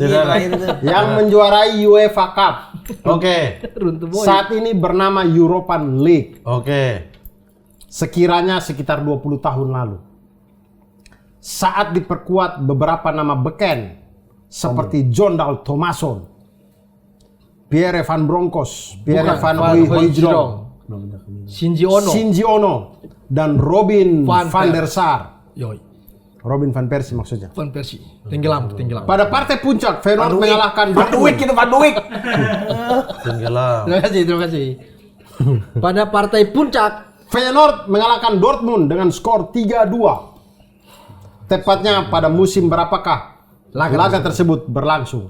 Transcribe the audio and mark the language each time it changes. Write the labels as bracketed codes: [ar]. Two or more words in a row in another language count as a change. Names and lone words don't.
[id] Tidak ada. Yang menjuarai UEFA Cup. Oke. Runtuh boy. Saat ini bernama European League. Oke. Sekiranya sekitar 20 tahun lalu. Saat diperkuat beberapa nama beken seperti John Dal Thomason, Pierre van Bronckhorst, Pierre Bukan, van Van Hooijdonk, Shinji Ono. Shinji Ono, dan Robin Van van Per- der Sar. Yoi. Robin van Persie maksudnya. Van Persie. Tenggelam. Pada partai puncak, Feyenoord mengalahkan Van de Beek itu Van de Beek. Tenggelam. Terima kasih. Pada partai puncak, Feyenoord mengalahkan Dortmund dengan skor 3-2. Tepatnya pada musim berapakah laga tersebut berlangsung?